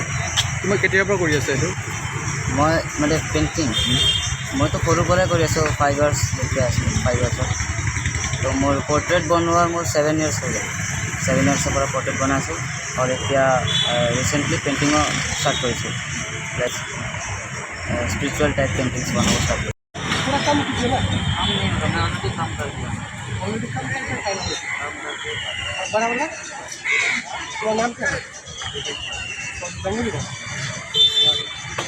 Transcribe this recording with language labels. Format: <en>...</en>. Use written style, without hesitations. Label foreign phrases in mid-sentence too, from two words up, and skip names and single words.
<as>তোমাৰ কেতিয়াৰ পৰা কৰি আছে এইটো? মই পেইণ্টিং মইতো সৰুৰ পৰাই কৰি আছোঁ, 5 years যেতিয়া আছিলোঁ, 5 yearsত। তো মোৰ পৰ্ট্ৰেইট বনোৱাৰ মোৰ 7 years হৈ গ'ল। 7 yearsৰ পৰা পৰ্ট্ৰেইট বনাই আছোঁ, আৰু এতিয়া ৰিচেণ্টলি পেইণ্টিঙো ষ্টাৰ্ট কৰিছোঁ।</as> <hi>লাইক</hi> <en>spiritual type paintings</en> <hi>बनाना स्टार्ट किया। पूरा काम कीजिए ना। हम नहीं, मैं ऑलरेडी काम कर दिया। ऑलरेडी काम करके टाइम हो गया। बड़ा वाला तुम्हारा नाम क्या है? जंगली का?</hi>